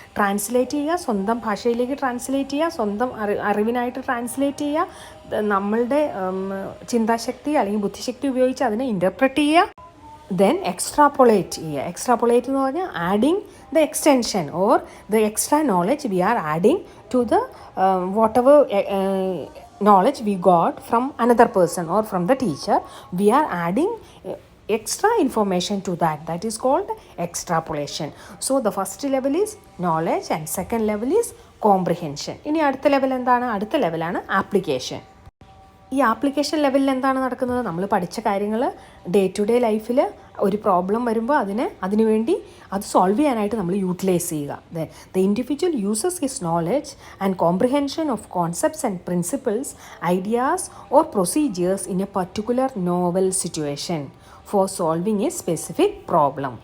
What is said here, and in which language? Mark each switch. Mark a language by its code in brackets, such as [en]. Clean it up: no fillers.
[ml] Translate ചെയ്യുക, സ്വന്തം ഭാഷയിലേക്ക് ട്രാൻസ്ലേറ്റ് ചെയ്യുക, സ്വന്തം അറിവിനായിട്ട് ട്രാൻസ്ലേറ്റ് ചെയ്യുക, നമ്മളുടെ ചിന്താശക്തി അല്ലെങ്കിൽ ബുദ്ധിശക്തി ഉപയോഗിച്ച് അതിനെ ഇൻ്റർപ്രറ്റ് ചെയ്യുക. [en] then [ml] എക്സ്ട്രാപൊളേറ്റ് ചെയ്യുക. എക്സ്ട്രാപൊളേറ്റ് എന്ന് പറഞ്ഞാൽ [en] Adding the extension or the extra knowledge we are adding to the whatever knowledge we got from another person or from the teacher. We are adding extra information to that is called extrapolation. So the first level is knowledge and second level is comprehension. [ml] ഇനി അടുത്ത level എന്താണ്? അടുത്ത ലെവലാണ് application. ഈ application ലെവലിൽ എന്താണ് നടക്കുന്നത്? നമ്മൾ പഠിച്ച കാര്യങ്ങൾ ഡേ ടു ഡേ ലൈഫിൽ ഒരു പ്രോബ്ലം വരുമ്പോൾ അതിനുവേണ്ടി അത് സോൾവ് ചെയ്യാനായിട്ട് നമ്മൾ യൂട്ടിലൈസ് ചെയ്യുക. [en] The individual uses his knowledge and comprehension of concepts and principles, ideas or procedures in a particular novel situation for solving a specific problem.